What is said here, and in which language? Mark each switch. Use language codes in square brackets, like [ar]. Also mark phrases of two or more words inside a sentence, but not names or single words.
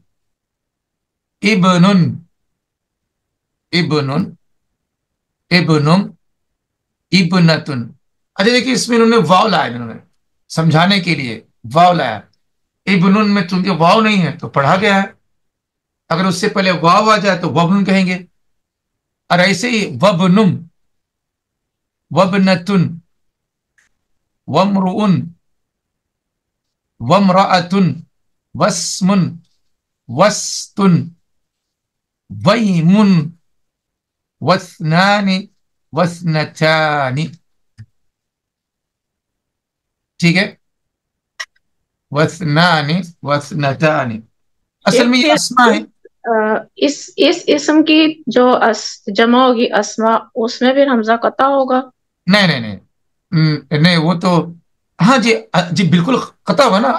[ar] ابن، ابن، ابن، ابنتن. [ur] اچھا دیکھیے اس میں انہوں نے واو لایا، انہوں نے سمجھانے کے لیے واو لایا. ابن میں چونکہ واو نہیں ہے تو پڑھا گیا ہے. اگر اس سے پہلے واو آ جائے تو وبن کہیں گے. اور ایسے ہی [ar] وبنم، وبنتن، ومرؤن، وامرأتن، واسمن، وستن، ویمن، واثنان، واثنتان. [ur] ٹھیک ہے، [ar] واثنان، واثنتان. [ur] اصل ایک میں یہ پھر اسما ہے. اس اسم کی جو جمع ہوگی اسما، اس میں پھر حمزہ قطع ہوگا. نہیں نہیں نہیں، نہیں وہ تو، ہاں جی، جی بالکل قطع ہوگا نا.